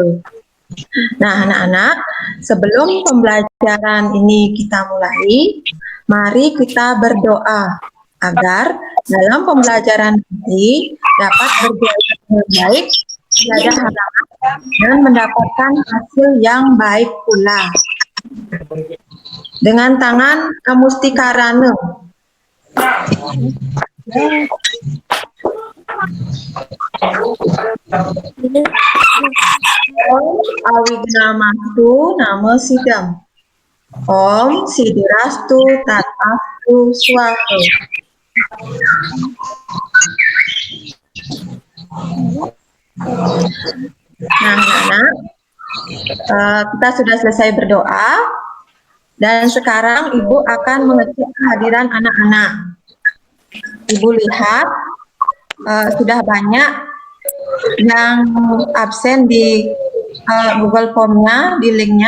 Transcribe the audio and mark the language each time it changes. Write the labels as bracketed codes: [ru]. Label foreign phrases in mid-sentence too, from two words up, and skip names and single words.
[id] Nah, anak-anak, sebelum pembelajaran ini kita mulai, mari kita berdoa agar dalam pembelajaran nanti dapat berjalan dengan baik, tiada halangan, dan mendapatkan hasil yang baik pula. Dengan tangan Amustikarana. [sa] Om Awignamastu Nama Sidam. Om Sidirastu Tatastu Swaha. [id] Nah, anak-anak, kita sudah selesai berdoa dan sekarang Ibu akan mengecek kehadiran anak-anak. Ibu lihat sudah banyak yang absen di Google Form-nya, di link-nya.